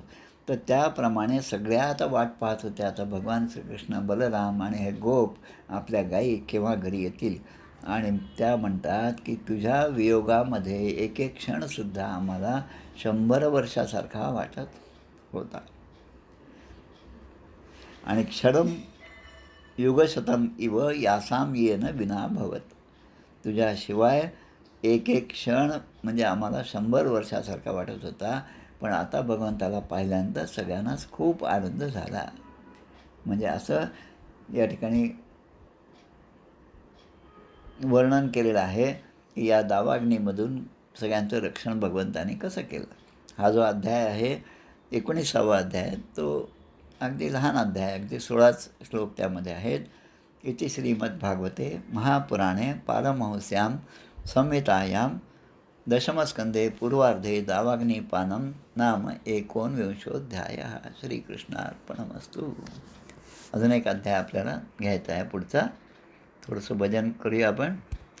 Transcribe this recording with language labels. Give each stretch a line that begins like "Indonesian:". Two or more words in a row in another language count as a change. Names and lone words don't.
Marathi: तर त्याप्रमाणे सगळ्या आता वाट पाहत होत्या. आता भगवान श्रीकृष्ण, बलराम आणि हे गोप आपल्या गायी केव्हा घरी येतील. आणि त्या म्हणतात की तुझ्या वियोगामध्ये एक एक क्षणसुद्धा आम्हाला 100 वर्षासारखा वाटत होता. आणि
Sanskrit: क्षणम युगशतम इव यासाम येन विना भवत.
Marathi: तुझ्याशिवाय एक एक क्षण म्हणजे आम्हाला 100 वर्षासारखा वाटत होता. पण आता भगवंताला पाहिल्यानंतर सगळ्यांनाच खूप आनंद झाला. म्हणजे असं या ठिकाणी वर्णन केलेलं आहे की या दावाग्नीमधून सगळ्यांचं रक्षण भगवंताने कसं केलं. हा जो अध्याय आहे 19वा अध्याय, तो अगदी लहान अध्याय, अगदी 16च श्लोक त्यामध्ये आहेत.
Sanskrit: इति श्रीमद्भागवते महापुराणे पारमहंस्यां संहितायां दशमस्कंदे पूर्वार्धे दावाग्निपानं नाम 19वाध्यायः. श्रीकृष्णार्पणमस्तु.
Marathi: अजून एक अध्याय आपल्याला घ्यायचा आहे पुढचा. थोडंसं भजन करूया आपण.